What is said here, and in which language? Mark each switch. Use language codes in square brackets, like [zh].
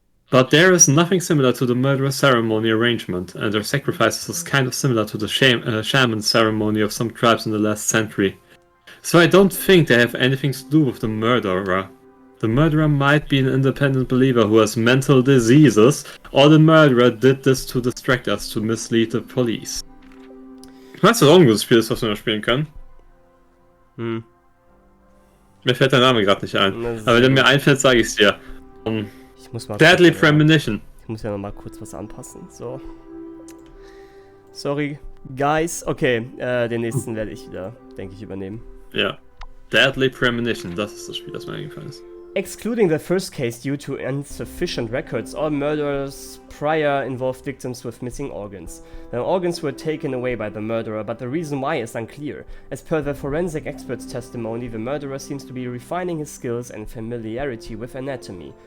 [en] But there is nothing similar to the murder ceremony arrangement, and their sacrifices is kind of similar to the shaman ceremony of some tribes in the last century. So I don't think they have anything to do with the murderer. The murderer might be an independent believer who has mental diseases, or the murderer did this to distract us to mislead the police. [de] Weißt du, was auch ein gutes Spiel ist, was wir noch spielen können? Mir fällt der Name gerade nicht ein. Aber wenn der mir einfällt, sage ich es dir. Ich muss mal Deadly Premonition. Ich muss ja noch mal kurz was anpassen. So. [en] Sorry, guys. [de] Okay, den nächsten werde ich wieder, denke ich, übernehmen. Ja. Deadly Premonition, das ist das Spiel, das mir eingefallen ist. [en] Excluding the first case due to insufficient records, all murders prior involved victims with missing organs. The organs were taken away by the murderer, but the reason why is unclear. As per the forensic expert's testimony, the murderer seems to be refining his skills and familiarity with anatomy.